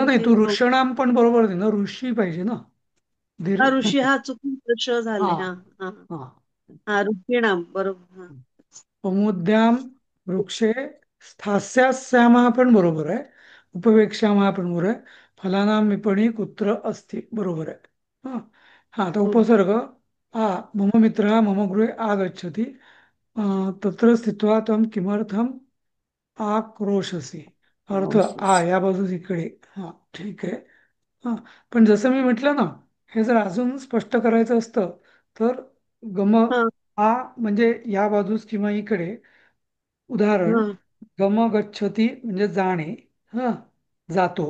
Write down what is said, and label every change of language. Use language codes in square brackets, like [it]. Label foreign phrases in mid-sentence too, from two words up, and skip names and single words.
[mr] नाही, ते तू ऋषणाम पण बरोबर दे ना, ऋषी पाहिजे ना. धीर हा ऋषी, हा चुकून ऋष हा झाले. हा हा हा. हा, ऋषीणाम बरोबर. हा. [sa] कौमुद्याम वृक्षे स्थास्यास्यामः [mr] पण बरोबर आहे. उपवेक्षामः पण बरोबर आहे. [sa] फलानाम विपणी कुत्र अस्ति [mr] बरोबर आहे. हा हा, आता उपसर्ग आ [sa] मम मित्रः मम गृहे आगच्छति, तत्र स्थित्वा त्वं किमर्थम आक्रोशसी. [mr] अर्थ आ या बाजूस इकडे. हा ठीक आहे. हा, पण जसं मी म्हटलं ना, हे जर अजून स्पष्ट करायचं असतं तर गम हा आ म्हणजे या बाजूस किंवा इकडे. उदाहरण, हा [sa] गम गच्छती [mr] म्हणजे जाणे, हा जातो.